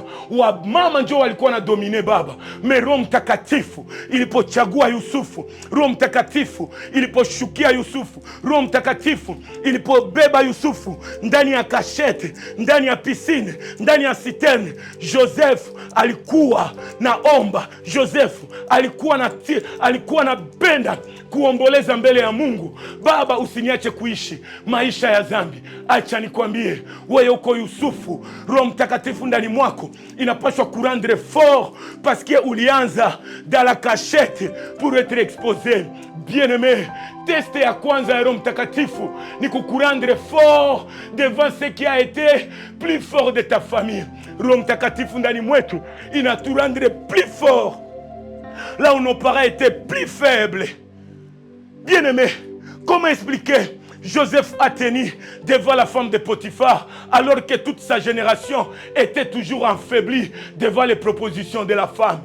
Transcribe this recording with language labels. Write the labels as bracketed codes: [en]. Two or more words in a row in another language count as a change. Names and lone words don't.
[sw] Wa mama ndio walikuwa na domine baba. Me Roho Mtakatifu ilipochagua Yusufu, Roho Mtakatifu iliposhukia Yusufu, Roho Mtakatifu ilipobeba Yusufu ndani ya kashete, ndani ya pisine, ndani ya siterne, Joseph alikuwa na omba. Joseph alikuwa na benda kuomboleza mbele ya Mungu. Baba, usiniache kuishi maisha ya dhambi. Acha nikwambie, wewe uko Yusufu, Roho Mtakatifu ndani mwako inapaswa kurendre [fr] fort, parce que [sw] ulianza [fr] dans la cachette pour être exposé. Bien-aimé, [sw] teste ya kwanza ya Roho Mtakatifu ni kukurendre [fr] fort devant ce qui a été plus fort de ta famille. [sw] Roho Mtakatifu ndani mwetu inaturendre [fr] plus fort là où nos parents étaient plus faibles. Bien-aimé, comment expliquer Joseph a tenu devant la femme de Potiphar, alors que toute sa génération était toujours affaiblie devant les propositions de la femme.